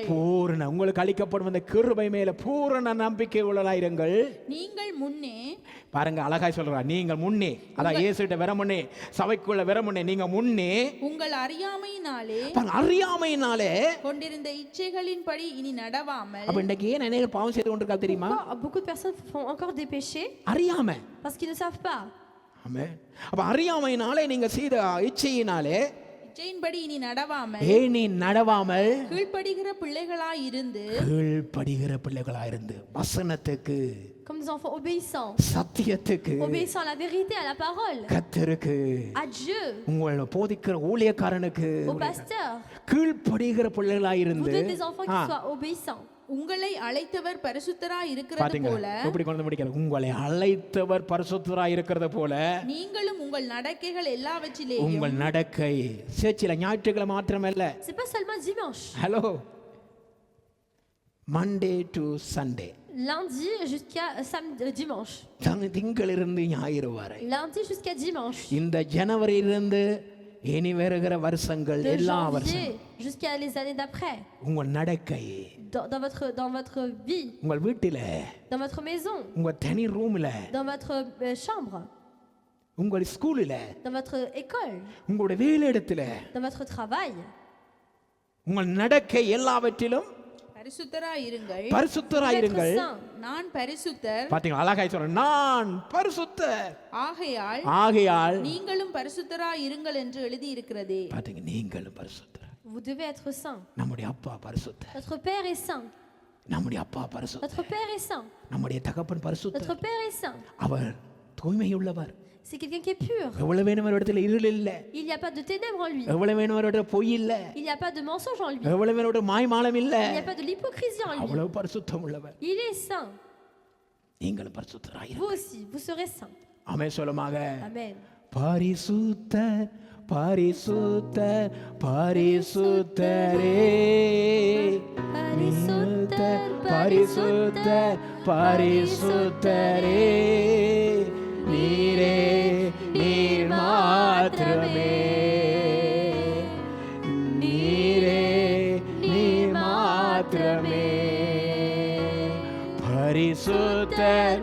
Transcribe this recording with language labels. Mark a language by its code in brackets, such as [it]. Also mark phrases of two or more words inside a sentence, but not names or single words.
[ta] உங்களுக்கு அளிக்கப்படும் அந்த கிருபை மேல பூரண நம்பிக்கை உள்ளவர்களாய் இருங்கள். நீங்கள் முன்னே பாருங்க, அழகாய் சொல்றார், நீங்கள் முன்னே, அதான் இயேசுட்ட வர முன்னே, சபைக்குள்ள வர முன்னே நீங்க முன்னே உங்கள் அறியாமையினாலே கொண்டிருந்த இச்சைகளின்படி இனி நடவாமல். அப்ப இன்னைக்கு ஏன் அநேகர் பாவம் செய்து கொண்டிருக்காங்க தெரியுமா? [fr] Beaucoup de personnes font encore des péchés [ta] அறியாம. [fr] parce qu'ils ne savent pas. [ta] ஆமென். அப்ப அறியாமையினாலே நீங்க செய்த இச்சையினாலே இச்சையின்படி இனி நடவாமல் கீழ்ப்படுகிற பிள்ளைகளாய் இருந்து வசனத்துக்கு, [fr] comme des enfants obéissants, [ta] சத்தியத்துக்கு, [fr] obéissant à la vérité, à la parole, [ta] கர்த்தருக்கு, [fr] à Dieu, [ta] உங்களை போதிக்கிற ஊழியக்காரனுக்கு [fr] au pasteur. [ta] கீழ்ப்படுகிற பிள்ளைகளாய் இருந்து. [fr] Vous êtes des enfants qui soient obéissants. [ta] உங்களை அழைத்தவர் பரிசுத்தராய் இருக்கிறது போல. எப்படி கொண்டு முடிக்கிறார்? உங்களை அழைத்தவர் பரிசுத்தராய் இருக்கிறது போல நீங்களும் உங்கள் நடக்கைகள் எல்லாவற்றிலேயும். உங்கள் நடக்கை சேர்ச்சில ஞாயிற்றுக்கிழமை மாத்திரமல்ல. [fr] C'est pas seulement dimanche. [en] Hello, Monday to Sunday, [fr] lundi jusqu'à dimanche, [ta] திங்களிலிருந்து ஞாயிறு வரை, [fr] lundi jusqu'à dimanche, [ta] இந்த ஜனவரியிலிருந்து இனி வருகிற வருஷங்கள், [fr] de [ta] எல்லா [fr] janvier [ta] வருஷம் [fr] jusqu'à les années d'après, [ta] உங்கள் நடக்கை, [fr] dans votre vie, [ta] உங்கள் வீட்டில, [fr] dans votre maison, [ta] உங்க தனி ரூம்ல, [fr] dans votre chambre, [ta] உங்கள் ஸ்கூல்ல, [fr] dans votre école, [ta] உங்களுடைய வேலையிடத்துல, [fr] dans votre travail, [ta] உங்கள் நடக்கை எல்லாவற்றிலும் பரிசுத்தராய் இருங்கள். நான் பரிசுத்தர். பாத்தீங்களா, அழகாய் சொல்றேன், நான் பரிசுத்தர், ஆகையால் நீங்களும் பரிசுத்தராய் இருங்கள் என்று எழுதி இருக்கிறதே. பாத்தீங்க, நீங்களும் பரிசுத்தர். [fr] Vous devez être saint. [ta] நம்முடைய அப்பா பரிசுத்தர். [fr] Notre Père est saint. [ta] நம்முடைய அப்பா பரிசுத்தர். [fr] Notre Père est saint. [ta] நம்முடைய தகப்பன் பரிசுத்தர். [fr] Notre Père est saint. [ta] அவர் தூய்மையுள்ளவர். [fr] C'est quelqu'un qui est pur. [ta] எவ்வளவு வேணும் இடத்துல இருள் இல்ல. [fr] Il n'y a pas de ténèbres en lui. [ta] எவ்வளவு வேணும் இடத்துல பொய் இல்ல. [fr] Il n'y a pas de mensonge en lui. [ta] எவ்வளவு வேணும் மாய்மாலம் இல்ல. [fr] Il n'y a pas de l'hypocrisie en lui. [ta] அவ்வளவு பரிசுத்தம் உள்ளவர். [fr] Il est saint. [ta] நீங்களும் பரிசுத்தராய் இருங்கள். [fr] Vous aussi, vous serez saint. [ta] ஆமென் சொல்லுமாக. [fr] Amen. [ta] பரிசுத்தர் பரிசுத்தர் பரிசுத்தரே பரிசுத்தர், பரிசுத்தர் பரிசுத்தரே நீரே நீர் மாத்திரமே நீரே நீர் மாத்திரமே பரிசுத்தர்